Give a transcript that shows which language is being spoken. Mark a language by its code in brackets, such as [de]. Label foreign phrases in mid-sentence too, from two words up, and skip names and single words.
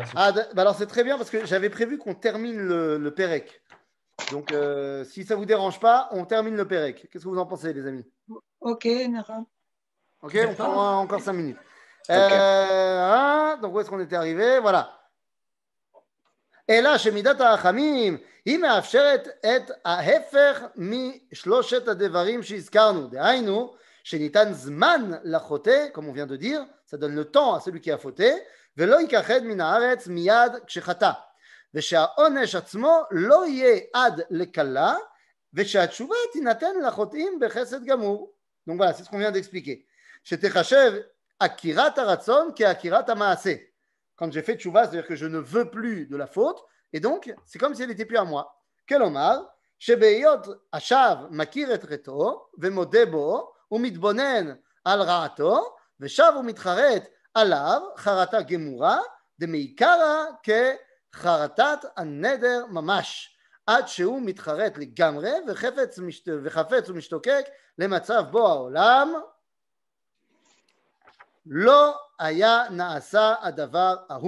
[fr] Ah, bah alors c'est très bien parce que j'avais prévu qu'on termine le Pérec. Donc, si ça ne vous dérange pas, on termine le Pérec. Qu'est-ce que vous en pensez, les amis? Ok, Nara. Ok, on prend encore 5 minutes. Donc, où est-ce qu'on était arrivé? Voilà. [he] אלא שמידת הרחמים היא מאפשרת את ההפך משלושת הדברים שהזכרנו. דהיינו, שניתן זמן לחוטא, [fr] comme on vient de dire, ça donne le temps à celui qui a fauté, [he] ולא ייכחד מן הארץ מיד כשחטא. ושהעונש עצמו לא יהיה עד לקלה, ושהתשובה תינתן לחוטאים בחסד גמור. [fr] Donc voilà, c'est ce qu'on vient d'expliquer. [he] שתחשב עקירת הרצון כעקירת המעשה. [fr] Quand j'ai fait tchouva, c'est-à-dire que je ne veux plus de la faute, et donc c'est comme si elle n'était plus à moi. [he] כלומר, שבהיות השב מכיר את חטאו ומודה בו ומתבונן על רעתו ושב ומתחרט עליו חרטה גמורה דמעיקרא כחרטת הנדר ממש עד שהוא מתחרט לגמרי וחפץ ומשתוקק למצב בו העולם לא היה נעשה הדבר ההוא.